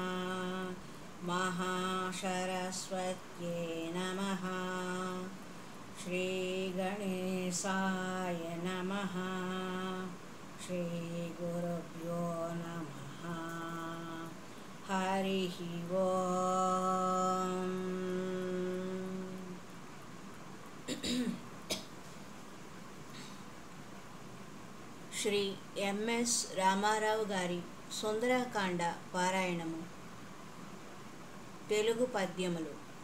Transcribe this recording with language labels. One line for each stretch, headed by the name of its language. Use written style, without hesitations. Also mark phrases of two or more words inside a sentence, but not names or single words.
Sanskrit: महासरस्वत्यै नमः। श्रीगणेशाय नमः। श्रीगुरुभ्यो नमः। हरिः ओम्।
Telugu: శ్రీ ఎంఎస్ రామారావు గారి సుందరకాండ పారాయణము. తెలుగు పద్యములు.